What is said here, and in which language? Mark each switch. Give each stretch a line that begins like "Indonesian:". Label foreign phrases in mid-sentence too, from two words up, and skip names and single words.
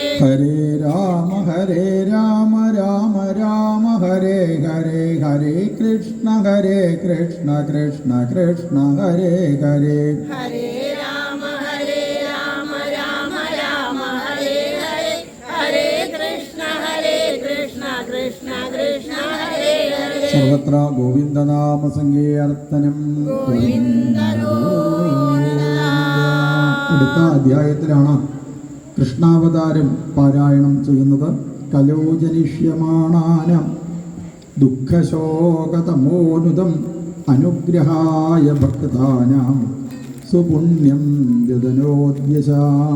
Sanskrit: ഹരേ രാമ രാമ ഹരേ ഹരേ, ഹരേ കൃഷ്ണ കൃഷ്ണ കൃഷ്ണ ഹരേ ഹരേ. ഹരേ രാമ രാമ ഹരേ ഹരേ, ഹരേ കൃഷ്ണ കൃഷ്ണ ഹരേ ഹരേ. സർവത്ര ഗോവിന്ദനാമ സങ്കീർത്തനം.
Malayalam: അടുത്ത അധ്യായത്തിലാണ് കൃഷ്ണാവതാരം പാരായണം ചെയ്യുന്നത്.
Sanskrit: കലോജനിഷ്യമാണാനം ദുഃഖശോകതമോനുദം അനുഗ്രഹായ ഭക്താനാം സുപുണ്യം വ്യദനോദ്യശാം.